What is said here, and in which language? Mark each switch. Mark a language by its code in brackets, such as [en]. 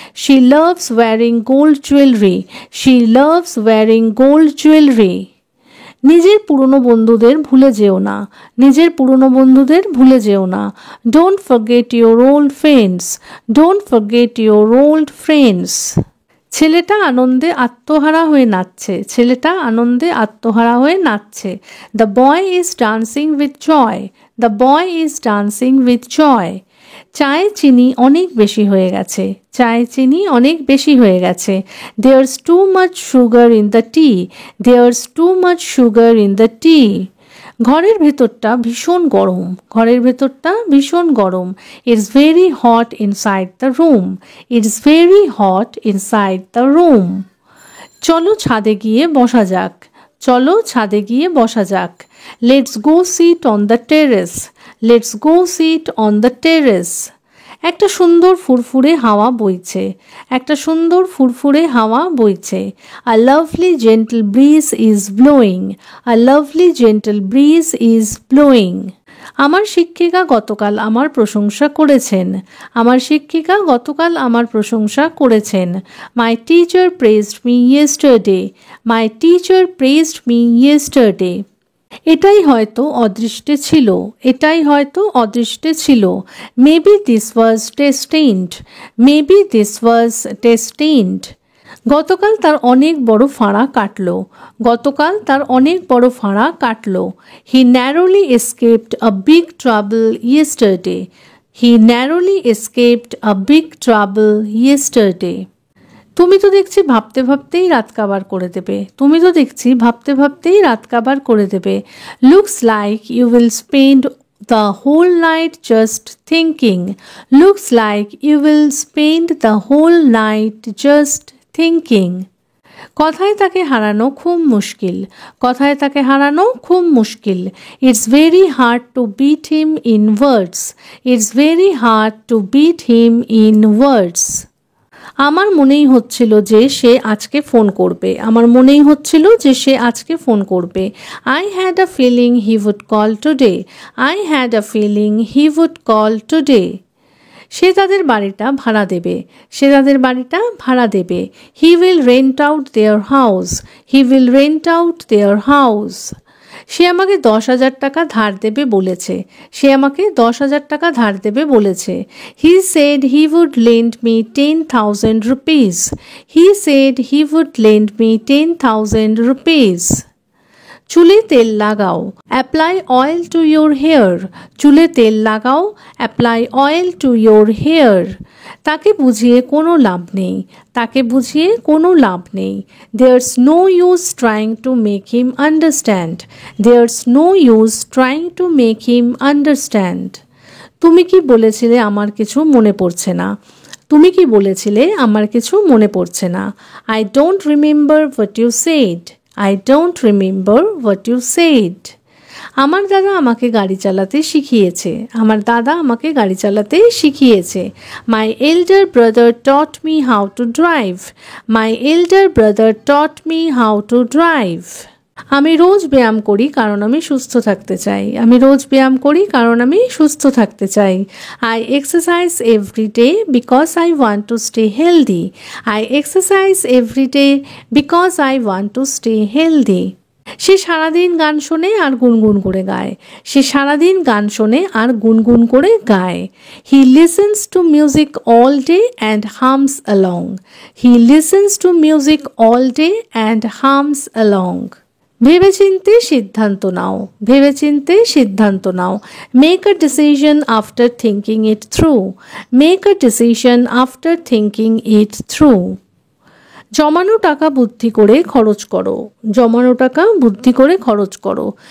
[en] She loves wearing gold jewelry, she loves wearing gold jewelry. [bn] নিজের পুরনো বন্ধুদের ভুলে যেও না, নিজের পুরনো বন্ধুদের ভুলে যেও না। [en] Don't forget your old friends, don't forget your old friends. [bn] ছেলেটা আনন্দে আত্মহারা হয়ে নাচছে, ছেলেটা আনন্দে আত্মহারা হয়ে নাচছে। [en] The boy is dancing with joy, the boy is dancing with joy. [bn] চায়ে চিনি অনেক বেশি হয়ে গেছে, চায়ে চিনি অনেক বেশি হয়ে গেছে। [en] There's too much sugar in the tea, there's too much sugar in the tea. [bn] ঘরের ভেতরটা ভীষণ গরম, ঘরের ভেতরটা ভীষণ গরম। [en] It's very hot inside the room, it's very hot inside the room. [bn] চলো ছাদে গিয়ে বসা যাক, চলো ছাদে গিয়ে বসা যাক। [en] Let's go sit on the terrace, let's go sit on the terrace. [bn] একটা সুন্দর ফুরফুরে হাওয়া বইছে, একটা সুন্দর ফুরফুরে হাওয়া বইছে। [en] A lovely gentle breeze is blowing, a lovely gentle breeze is blowing. [bn] আমার শিক্ষিকা গতকাল আমার প্রশংসা করেছেন, আমার শিক্ষিকা গতকাল আমার প্রশংসা করেছেন। [en] My teacher praised me yesterday, my teacher praised me yesterday. [bn] এটাই হয়তো অদৃষ্টে ছিল, এটাই হয়তো অদৃষ্টে ছিল। [en] Maybe this was destined, maybe this was destined. [bn] গতকাল তার অনেক বড় ফাঁড়া কাটলো, গতকাল তার অনেক বড় ফাঁড়া কাটলো। [en] He narrowly escaped a big trouble yesterday, he narrowly escaped a big trouble yesterday. [bn] তুমি তো দেখছি ভাবতে ভাবতেই রাত কাবার করে দেবে, তুমি তো দেখছি ভাবতে ভাবতেই রাত কাবার করে দেবে। [en] Looks like you will spend the whole night just thinking. Looks like you will spend the whole night just thinking. [bn] কথায় তাকে হারানো খুব মুশকিল, কথায় তাকে হারানো খুব মুশকিল। [en] It's very hard to beat him in words. It's very hard to beat him in words. [bn] আমার মনেই হচ্ছিল যে সে আজকে ফোন করবে, আমার মনেই হচ্ছিল যে সে আজকে ফোন করবে। [en] I had a feeling he would call today. I had a feeling he would call today. [bn] সে তাদের বাড়িটা ভাড়া দেবে, সে তাদের বাড়িটা ভাড়া দেবে। [en] He will rent out their house. He will rent out their house. [bn] সে আমাকে 10,000 টাকা ধার দেবে বলেছে, সে আমাকে 10,000 টাকা ধার দেবে বলেছে। [en] He said he would lend me 10,000 rupees. He said he would lend me 10,000 rupees. [bn] চুলে তেল লাগাও, [en] Apply oil to your hair. [bn] চুলে তেল লাগাও, [en] Apply oil to your hair. [bn] তাকে বুঝিয়ে কোনো লাভ নেই, তাকে বুঝিয়ে কোনো লাভ নেই। [en] There's no use trying to make him understand. There's no use trying to make him understand. [bn] তুমি কি বলেছিলে আমার কিছু মনে পড়ছে না, তুমি কি বলেছিলে আমার কিছু মনে পড়ছে না। [en] I don't remember what you said. I don't remember what you said. [bn] আমার দাদা আমাকে গাড়ি চালাতে শিখিয়েছে, আমার দাদা আমাকে গাড়ি চালাতে শিখিয়েছে। [en] My elder brother taught me how to drive. My elder brother taught me how to drive. [bn] আমি রোজ ব্যায়াম করি কারণ আমি সুস্থ থাকতে চাই, আমি রোজ ব্যায়াম করি কারণ আমি সুস্থ থাকতে চাই। [en] I exercise every day because I want to stay healthy. I exercise every day because I want to stay healthy. [bn] সে সারাদিন গান শোনে আর গুনগুন করে গায়, সে সারাদিন গান শোনে আর গুনগুন করে গায়। [en] He listens to music all day and hums along. He listens to music all day and hums along. [bn] ভেবেচিন্তে সিদ্ধান্ত নাও, ভেবেচিন্তে সিদ্ধান্ত নাও। [en] Make a decision after thinking it through. Make a decision after thinking it through. [bn] জমানো টাকা বুদ্ধি করে খরচ করো, জমানো টাকা বুদ্ধি করে খরচ করো।